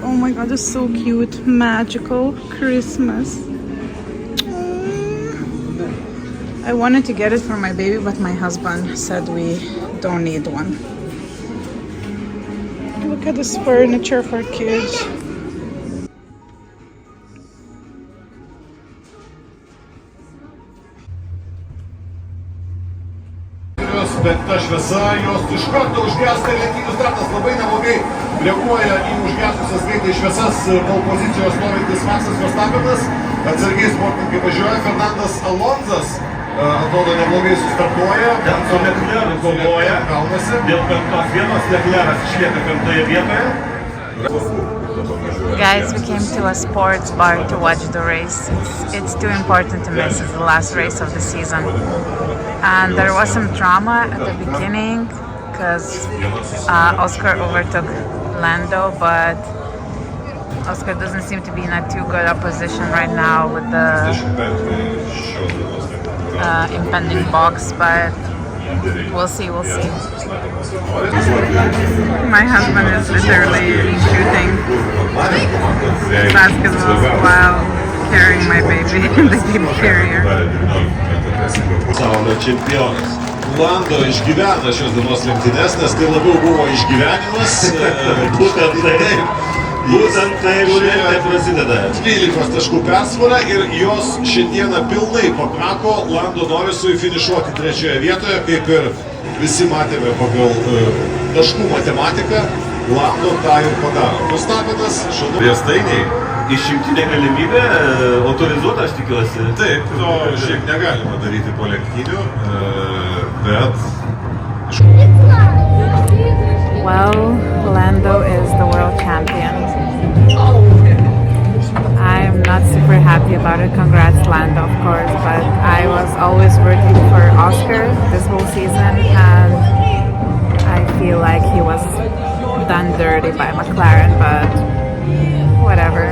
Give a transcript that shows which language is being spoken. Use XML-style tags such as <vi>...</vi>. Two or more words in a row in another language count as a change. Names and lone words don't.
<en>Oh my god, it's so cute. Magical Christmas. I wanted to get it for my baby, but my husband said we don't need one. Look at this furniture for kids.</en> <lt>Bet ta šviesa jos iš karto užgęsta ir lenktynių startas labai neblogai reaguoja į užgesusias greitai šviesas kol pozicijos norintis Maksas Verstappenas. Atsargiai sportininkai važiuoja. Fernandas Alonsas atrodo neblogai sustartuoja. Ten su Leclercu kovoja. Dėl 5 vietos Leclercas išlieka 5 vietoje.</lt> <en>Guys, we came to a sports bar to watch the race. It's too important to miss. It's the last race of the season. And there was some drama at the beginning because Oscar overtook Lando, but Oscar doesn't seem to be in a too good a position right now with the impending box, but we'll see. My husband is literally shooting basketball while carrying my baby in the baby carrier.</en> <lt>Pasaulio čempionas. Lando išgyvena šios dienos lenktynes, nes tai labiau buvo išgyvenimas. Būtent tai prasideda. 12 taškų persvara ir jos šiandieną pilnai pakako Lando Norrisui finišuoti 3 vietoje, kaip ir visi matėme pagal taškų matematiką. Lando tą ir padaro. Verstappenas riestainiai. Išimtinė galimybė autorizuota, aš tikiuosi. Taip, to šiaip negalima daryti po lenktynių, bet...</lt> <en>Well, Lando is the world champion. I'm not super happy about it. Congrats, Lando, of course, but I was always rooting for Oscar this whole season, and I feel like he was done dirty by McLaren, but whatever.</en>